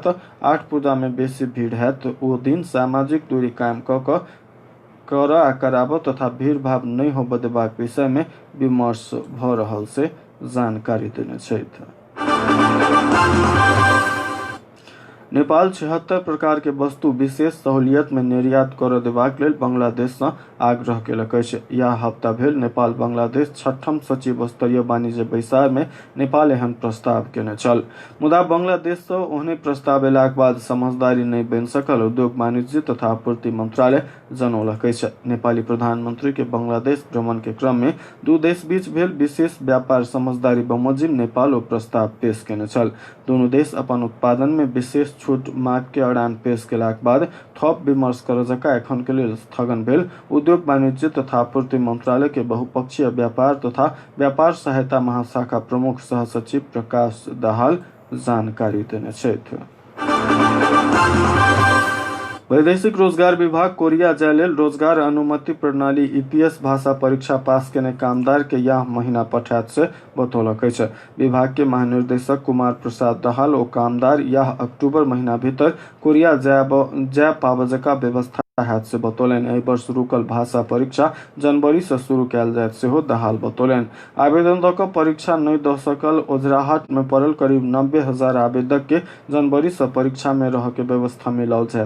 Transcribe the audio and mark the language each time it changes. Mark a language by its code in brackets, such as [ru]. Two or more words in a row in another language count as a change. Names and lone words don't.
[mai] 8 पूजा में बेसी भीड़ हैत ओ दिन सामाजिक दूरी कायम कराबऽ तथा भीड़-भाड़ नहीं होबय देबाक विषय में विमर्श भ रहल से जानकारी देने छथि। नेपाल 76 प्रकार के वस्तु विशेष सहूलियत में निर्यात कर देबाक लेल बांग्लादेश से आग्रह केलक अछि। यह हफ्ता भेल नेपाल बांग्लादेश 6ठम सचिव स्तरीय वाणिज्य बैसार में नेपाल एहन प्रस्ताव केने छल, मुदा बांग्लादेश से ओहने प्रस्ताव अयलाक बाद समझदारी नहीं बनि सकल। उद्योग वाणिज्य तथा आपूर्ति मंत्रालय जनौलक अछि। नेपाली प्रधानमंत्री के बांग्लादेश भ्रमण के क्रम में दू देश बीच भेल विशेष व्यापार समझदारी बमोजिम नेपाल ओ प्रस्ताव पेश केने छल। दोनों देश अपन उत्पादन में विशेष छूट मांग के अड़ान पेश केलाक बाद थप विमर्श कर जका एखन के लेल स्थगन भेल। उद्योग वाणिज्य तथा आपूर्ति मंत्रालय के बहुपक्षीय व्यापार तथा व्यापार सहायता महाशाखा प्रमुख सह सचिव प्रकाश दाहाल जानकारी देने छथि। वैदेशिक रोजगार विभाग कोरिया जाय लेल रोजगार अनुमति प्रणाली ईपीएस भाषा परीक्षा पास केने कामदार के यह महीना पठायत से बतौलक अछि। विभाग के महानिर्देशक कुमार प्रसाद दाहाल ओ कामदार यह अक्टूबर महीना भीतर कोरिया जाय पावजका व्यवस्था हैत से बतौलनि। एहि वर्ष रुकल भाषा परीक्षा जनवरी से शुरू कयल जायत सेहो दाहाल बतौलनि। आवेदन दऽ कऽ परीक्षा नहीं दऽ सकल ओझराहट में पड़ल करीब 90,000 आवेदक के जनवरी से परीक्षा में रह के व्यवस्था मिलाओल जायत।